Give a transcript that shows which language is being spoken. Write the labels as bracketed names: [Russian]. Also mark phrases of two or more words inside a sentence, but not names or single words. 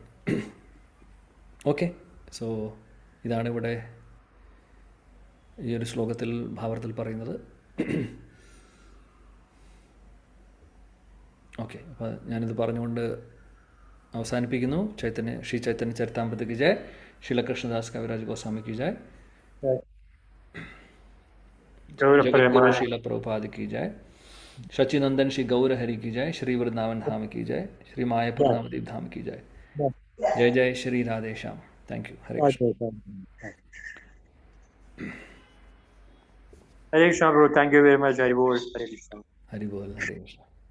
[English] okay, so [Malayalam] ഇതാണ് ഇവിടെ ഈ ഒരു ശ്ലോകത്തിൽ ഭാവത്തിൽ പറയുന്നത്. ഓക്കെ, അപ്പോൾ ഞാനിത് പറഞ്ഞുകൊണ്ട് അവസാനിപ്പിക്കുന്നു. ശ്രീ ചൈതന്യ ചരിതാമൃതയ്ക്ക് ജയ്, ശീലകൃഷ്ണദാസ് കവിരാജ് ഗോസ്വാമിക്ക് ജയ്, [Hindi] जगद्गुरु शीला प्रभुपाद की जय, शचिनंदन श्री गौर हरि की जय, श्री वृंदावन धाम की जय, श्री मायापुर नवदीप धाम की जय. जय जय श्री राधे श्याम. [English] thank you. [Hindi] हरे कृष्ण. हरे कृष्ण, [English] bro. Thank you very much. [Hindi] हरि बोल. हरे कृष्ण. हरि बोल. हरे कृष्ण.